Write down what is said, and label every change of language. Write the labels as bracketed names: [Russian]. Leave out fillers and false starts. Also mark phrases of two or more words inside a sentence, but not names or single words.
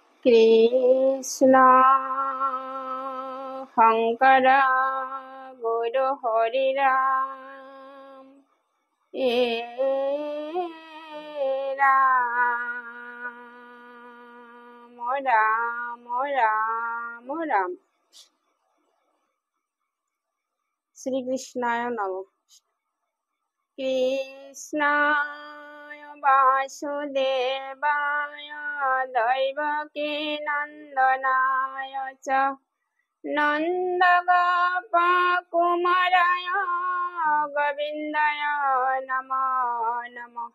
[Sanskrit] কৃষ্ণ শঙ্কর গুরু হরি রাম এ রাম রাম রাম রাম। শ্রীকৃষ্ণায় নমঃ। কৃষ্ণায় বাসুদেবায় দৈবকী নন্দনায় চ নন্দগোপকুমারায় গোবিন্দায় নমো নমঃ।